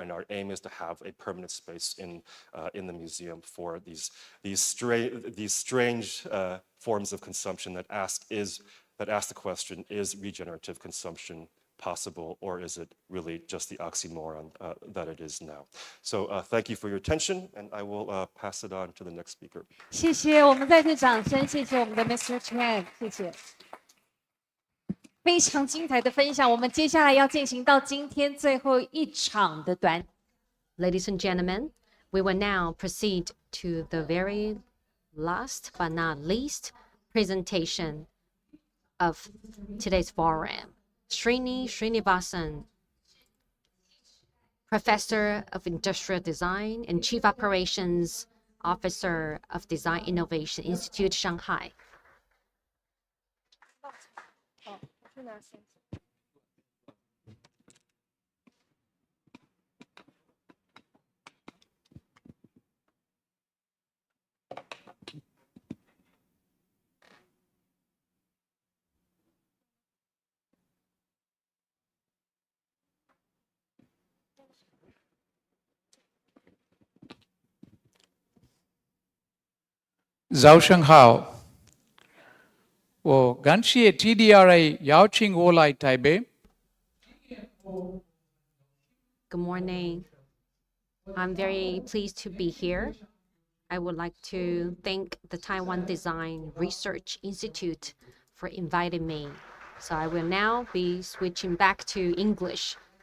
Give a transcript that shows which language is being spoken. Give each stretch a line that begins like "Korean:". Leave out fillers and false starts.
English: And our aim is to have a permanent space in the museum for these strange forms of consumption that ask the question, is regenerative consumption possible, or is it really just the oxymoron that it is now? So thank you for your attention, and I will pass it on to the next speaker.
Chinese: 谢谢，我们再次掌声，谢谢我们的
English: Mr.
Chinese: Chang， 谢谢。非常精彩的分享，我们接下来要进行到今天最后一场的短。
English: Ladies and gentlemen, we will now proceed to the very last but not least presentation of today's forum. Srinivasan, Professor of Industrial Design and Chief Operations Officer of Design Innovation Institute, Shanghai.
Chinese: Zhao 我感谢 TDRI 邀请我来台北。
English: Good morning. I'm very pleased to be here. I would like to thank the Taiwan Design Research Institute for inviting me. So I will now be switching back to English.